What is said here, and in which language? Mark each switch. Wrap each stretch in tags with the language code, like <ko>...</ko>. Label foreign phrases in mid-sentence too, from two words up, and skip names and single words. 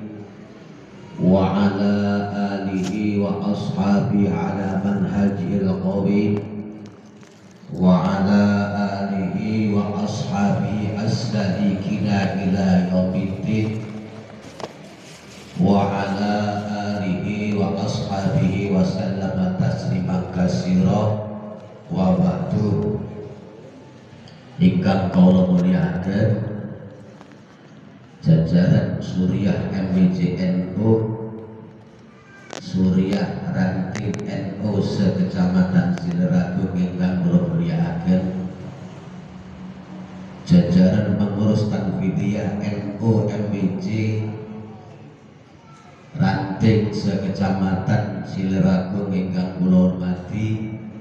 <ar>وعلى آله وأصحابه على منهجه القويم وعلى آله وأصحابه السالكين إلى يوم الدين وعلى آله وأصحابه وسلم تسليما كثيرا. وبعد.</ar> <jv>Ingkang kula mulyakaken jajaran Suriah MWJ-NU, Suriah Ranting NU sekecamatan Sileragung ingkang kula mulyakaken, jajaran pengurus Tanfidiyah NU MWJ Ranting sekecamatan Sileragung ingkang kula hormati,</jv>